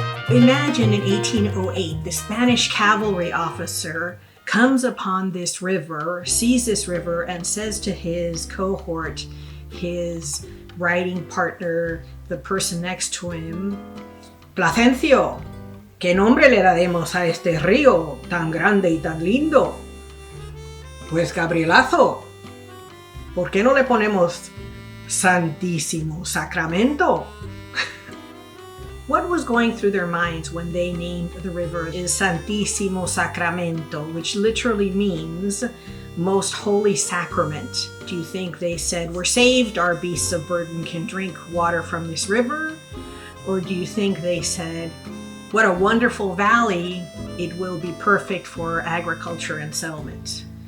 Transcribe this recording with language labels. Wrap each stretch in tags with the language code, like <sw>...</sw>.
<en>Imagine in 1808, the Spanish cavalry officer comes upon this river, sees this river, and says to his cohort, his riding partner, the person next to him, Placencio,</en> <es>¿qué nombre le daremos a este río tan grande y tan lindo? Pues Gabrielazo, ¿por qué no le ponemos Santísimo Sacramento?</es> <en>What was going through their minds when they named the river is Santísimo Sacramento, which literally means most holy sacrament. Do you think they said, we're saved, our beasts of burden can drink water from this river? Or do you think they said, what a wonderful valley, it will be perfect for agriculture and settlement?</en>